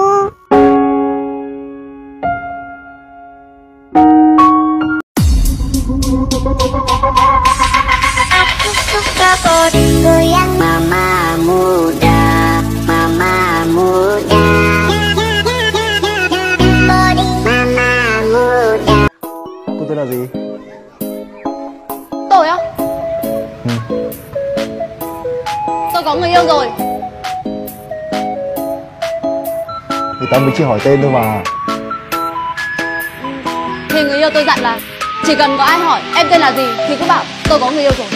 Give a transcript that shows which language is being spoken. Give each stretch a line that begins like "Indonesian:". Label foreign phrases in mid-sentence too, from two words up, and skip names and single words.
Indonesian: Aku suka body goyang mama muda, mama muda. Body mama muda.
Vietnamese: Cô tên là gì? Tôi á? Tôi có người yêu rồi. Thì tao mới chỉ hỏi tên thôi mà. Thì người yêu tôi dặn là chỉ cần có ai hỏi em tên là gì thì cứ bảo tôi có người yêu rồi.